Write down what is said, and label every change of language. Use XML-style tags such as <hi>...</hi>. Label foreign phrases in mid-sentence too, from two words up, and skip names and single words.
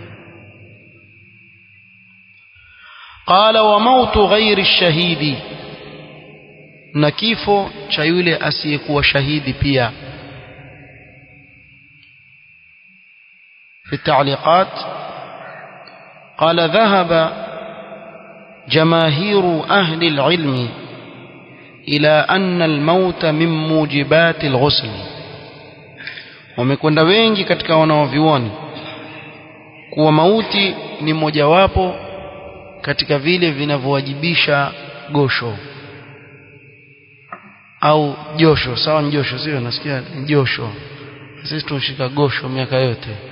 <ar>قال وموت غير شهيد,</ar> <sw>na kifo cha yule asiyekuwa shahidi pia.</sw> <ar>في التعليقات قال ذهب جماهير أهل العلم إلى أن الموت من موجبات الغسل,</ar> <sw>wamekwenda wengi katika wanaovioni kuwa mauti ni mojawapo katika vile vinavyowajibisha gosho au josho. Sawa, ni josho sio? Nasikia josho, sisi tunashika gosho miaka yote.</sw>